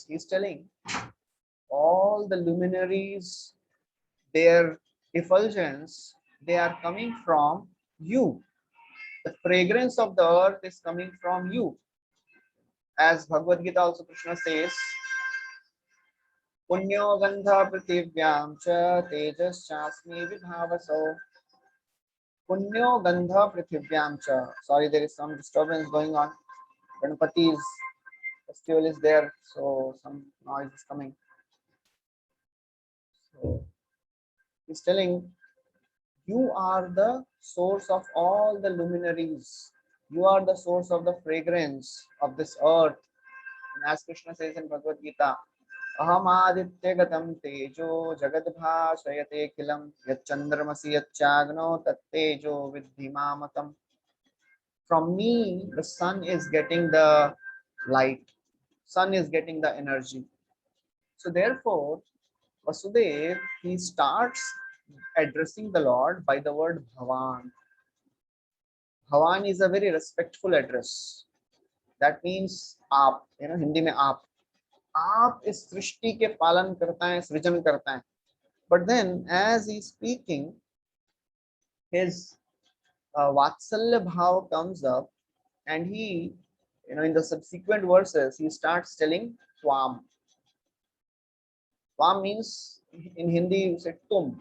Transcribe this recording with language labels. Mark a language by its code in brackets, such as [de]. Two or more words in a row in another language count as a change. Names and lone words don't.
[en] He is telling all the luminaries, their effulgence, they are coming from you. The fragrance of the earth is coming from you. As Bhagavad Gita also Krishna says, [sa] पुण्यो गन्धः पृथिव्यां च तेजश्चास्मि विभावसौ. पुण्यो गन्धः पृथिव्यां च. [en] Sorry, there is some disturbance going on. Ganpati is festival is there, so some noise is coming. So he's telling, you are the source of all the luminaries. You are the source of the fragrance of this earth. And as Krishna says in Bhagavad Gita, [sa] अहम् आदित्य तेजो जगद्भासयते किलम् यच्चन्द्रमसि यच्चाग्नौ तत्तेजो विद्धिमामकम्. [en] From me, the sun is getting the light. Sun is getting the energy. So therefore, Vasudev, he starts addressing the Lord by the word Bhavan. Bhavan is a very respectful address. That means [hi] आप, हिंदी में आप इस सृष्टि के पालन करता है, सृजन करता है. [en] But then as he's speaking, his [hi] वात्सल्य भाव [en] comes up, and he, in the subsequent verses, he starts telling Twam. Twam means in Hindi you say tum.